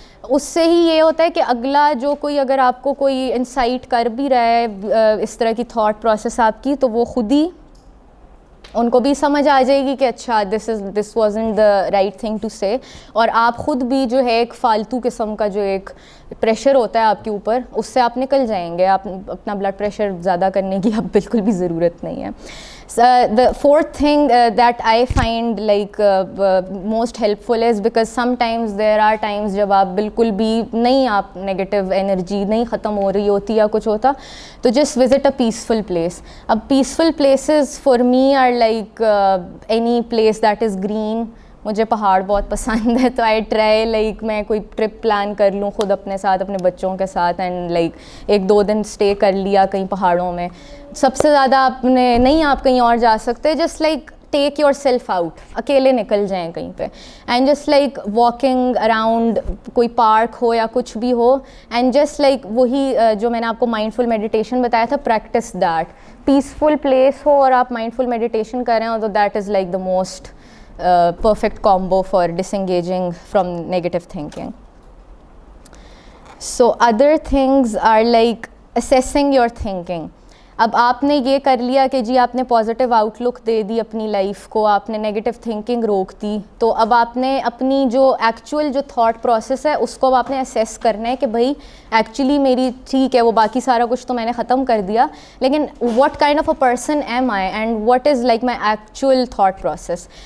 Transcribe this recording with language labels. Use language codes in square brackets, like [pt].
[ur] اس سے ہی یہ ہوتا ہے کہ اگلا جو کوئی اگر آپ کو کوئی انسائٹ کر بھی رہا ہے اس طرح کی تھاٹ پروسیس آپ کی, تو وہ خود ہی ان کو بھی سمجھ آ جائے گی کہ اچھا [en] This wasn't the right thing to say. [ur] اور آپ خود بھی جو ہے ایک فالتو قسم کا جو ایک پریشر ہوتا ہے آپ کے اوپر, اس سے آپ نکل جائیں گے. آپ اپنا بلڈ پریشر زیادہ کرنے کی اب بالکل بھی ضرورت نہیں ہے. [en] The fourth thing that I find like most helpful is because sometimes there are times [ur] جب آپ بالکل بھی نہیں, آپ نیگیٹو انرجی نہیں ختم ہو رہی ہوتی یا کچھ ہوتا, تو [en] just visit a peaceful place. اب peaceful places for me are like any place that is green. [ur] مجھے پہاڑ بہت پسند ہے, تو [en] I try like [ur] میں کوئی ٹرپ پلان کر لوں خود اپنے ساتھ اپنے بچوں کے ساتھ, اینڈ لائک 1-2 دن اسٹے کر لیا کہیں پہاڑوں میں. سب سے زیادہ آپ نے نہیں, آپ کہیں اور جا سکتے, [en] just like take yourself out, [ur] اکیلے نکل جائیں کہیں پہ, and just like walking around کوئی پارک ہو یا کچھ بھی ہو, اینڈ جسٹ لائک وہی جو میں نے آپ کو مائنڈفل میڈیٹیشن بتایا تھا, [en] Practise that. [ur] پیسفل پلیس ہو اور آپ مائنڈفل میڈیٹیشن کر رہے ہو, تو [en] That is like the most perfect combo for disengaging from negative thinking. So other things are like assessing your thinking. [ur] اب آپ نے یہ کر لیا کہ جی آپ نے پازیٹیو آؤٹ لک دے دی اپنی لائف کو, آپ نے نیگیٹو تھنکنگ روک دی, تو اب آپ نے اپنی جو ایکچوئل جو تھاٹ پروسیس ہے اس کو اب آپ نے اسیس کرنا ہے کہ بھائی ایکچولی میری ٹھیک ہے وہ باقی سارا کچھ تو میں نے ختم کر دیا, لیکن [en] What kind of a person am I and what is like my actual thought process.